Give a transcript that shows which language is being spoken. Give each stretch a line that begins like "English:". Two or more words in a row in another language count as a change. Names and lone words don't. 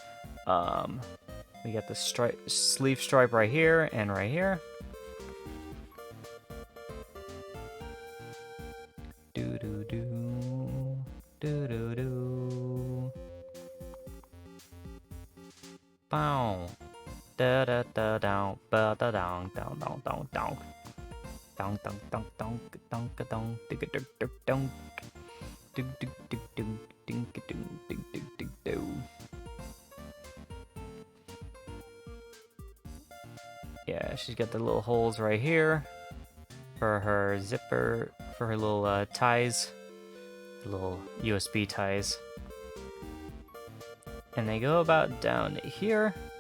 English: We got the sleeve stripe right here and right here. Do do do do do do. Bow. Da da da down. Ba da down down down down down. Dong dong dong dong dong dong dig dig dig dong. Dig dig dig ding ding ding ding ding ding ding. Yeah, she's got the little holes right here for her zipper, for her little ties, little USB ties. And they go about down here.